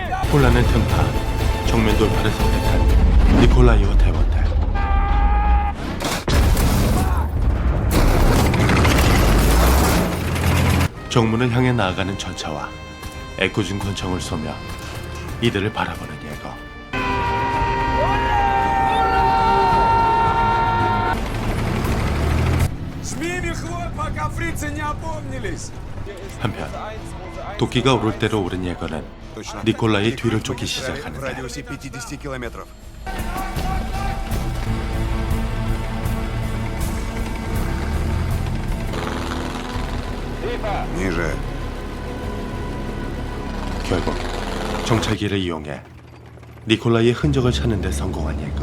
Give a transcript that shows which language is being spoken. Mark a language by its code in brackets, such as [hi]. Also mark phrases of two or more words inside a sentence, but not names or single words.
[ko] 혼란은 틈타 정면 돌파를 선택한 니콜라이와 대원대. 정문을 향해 나아가는 전차와 애꿎은 권총을 쏘며 이들을 바라보는 예거. [ru] Жми мехвод, пока фрицы не опомнились! [ko] 한편 도끼가 오를 대로 오른 예거는 니콜라이의 뒤를 쫓기 [ru] В [ko] 시작하는데 [ru] радиусе 50 километров. Ниже. [ko] 결국 정찰기를 이용해 니콜라이의 흔적을 찾는 데 성공한 예거.